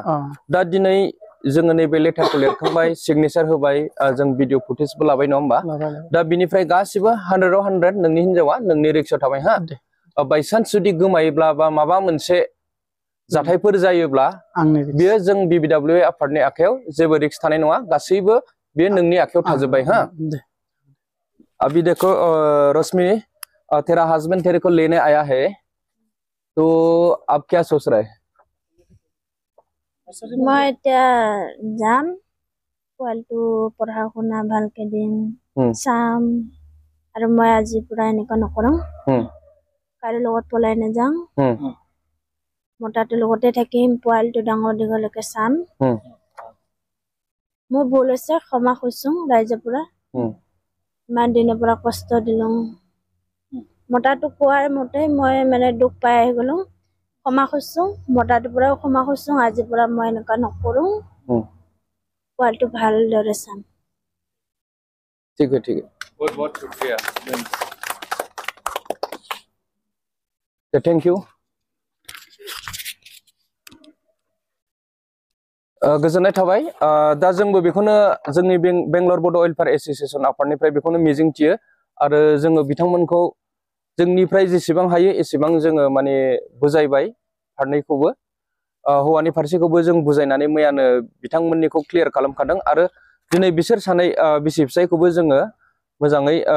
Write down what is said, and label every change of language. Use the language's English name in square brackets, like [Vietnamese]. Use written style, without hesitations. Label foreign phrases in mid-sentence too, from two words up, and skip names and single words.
[Bodo] दा दिनै जोङो नैबे लेटारखौ लिरखांबाय, सिगनेसार होबाय, जों भिडिअ फुटेजबो लाबाय नङा होमबा? दा बिनिफ्राय गासिबो 100आव 100 नोंनि हिन्जावा नोंनि रिक्सायाव थाबाय हा। बायसान्स जुदि गोमायोब्ला बा माबा मोनसे जाथायफोर जायोब्ला बियो जों BBW आफादनि आखायाव जेबो रिक्स थानाय नङा। गासैबो बेयो नोंनि आखायाव थाजोब्बाय हा। [Hindi] अभी देखो रश्मि, तेरा हस्बैंड तेरे को लेने आया है तो अब क्या सोच रहा है? [Assamese] মই এতিয়া যাম পোৱালিটো পঢ়া শুনা ভালকে দিম চাম আৰু মই আজিৰ পৰা এনেকুৱা নকৰোঁ কাৰো লগত পলাই নাযাওঁ মতাটোৰ লগতে থাকিম পোৱালিটো ডাঙৰ দীঘলৈকে চাম মোৰ ভুল হৈছে ক্ষমা খুজিছোঁ ৰাইজৰ পৰা ইমান দিনৰ পৰা কষ্ট দিলোঁ মতাটো কোৱাৰ মতে মই মানে দুখ পাই আহি গ'লোঁ ক্ষমা খুজিছোঁ মতাটোৰ পৰাও ক্ষমা খুজিছোঁ আজিৰ পৰা মই এনেকুৱা নকৰোঁ পোৱালিটো ভালদৰে চাম [Hindi] ठीक है बहुत बहुत शुक्रिया [English] thank you [Bodo] गोजोननाय थाबाय दा जोंबो बेखौनो जोंनि बेंगलर बड' वेलफेयार एसोसिएशन आफादनिफ्राय बेखौनो मिजिंथियो आरो जोङो बिथांमोनखौ जोंनिफ्राय जेसेबां हायो एसेबां जोङो माने बुजायबाय फारनैखौबो हौवानि फारसेखौबो जों बुजायनानै मैयानो बिथांमोननिखौ क्लियार खालामखादों आरो दिनै बिसोर सानै बिसि फिसायखौबो जोङो मोजाङै